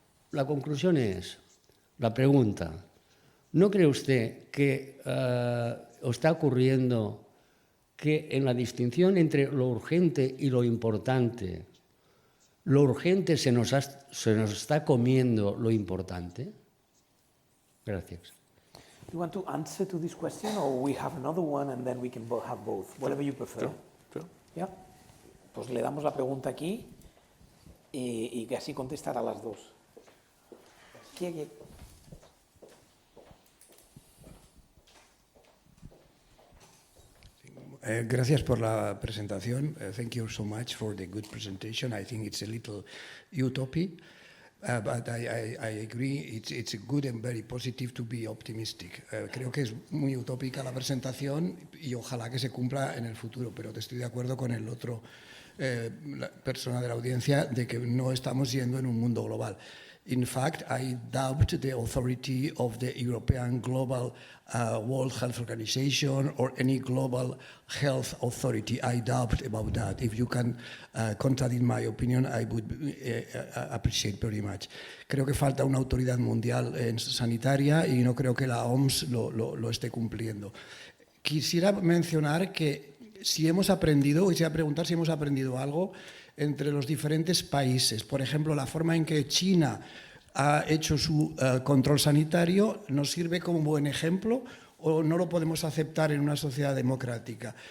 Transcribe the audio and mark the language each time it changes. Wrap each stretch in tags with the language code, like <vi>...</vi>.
<es>La conclusión es, la pregunta, ¿no cree usted que está ocurriendo que en la distinción entre lo urgente y lo importante, lo urgente se nos está comiendo lo importante? Gracias.</es> <en>You want to answer to this question, or we have another one and then we can have both, whatever you prefer. Sure. Yeah.</en> <es>Pues le damos la pregunta aquí y que así contestará a las dos. Gracias por la presentación.</es> <en>Thank you so much for the good presentation. I think it's a little utopy, but I agree it's good and very positive to be optimistic.</en> <es>Creo que es muy utópica la presentación y ojalá que se cumpla en el futuro, pero estoy de acuerdo con el otro la persona de la audiencia de que no estamos yendo en un mundo global.</es> <en>In fact, I doubt the authority of the European Global World Health Organization or any global health authority. I doubt about that. If you can contradict my opinion, I would appreciate very much.</en> <es>Creo que falta una autoridad mundial sanitaria y no creo que la OMS lo esté cumpliendo. Quisiera mencionar que si hemos aprendido, quisiera preguntar si hemos aprendido algo entre los diferentes países. Por ejemplo, la forma en que China ha hecho su control sanitario nos sirve como buen ejemplo o no lo podemos aceptar en una sociedad democrática.</es>